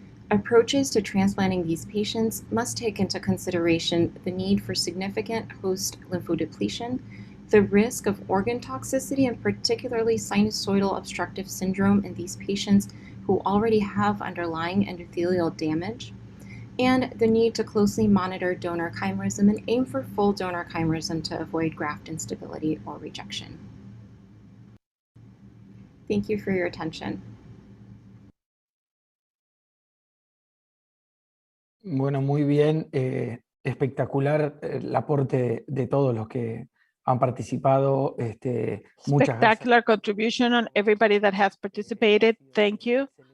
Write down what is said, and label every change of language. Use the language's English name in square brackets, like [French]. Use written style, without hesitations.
[English] Approaches to transplanting these patients must take into consideration the need for significant host lymphodepletion, the risk of organ toxicity, and particularly sinusoidal obstructive syndrome in these patients who already have underlying endothelial damage, and the need to closely monitor donor chimerism and aim for full donor chimerism to avoid graft instability or rejection. Thank you for your attention. [Spanish] Bueno, muy bien, espectacular el aporte de todos los que han participado. Muchas gracias. [English] Spectacular contribution on everybody that has participated. Thank you.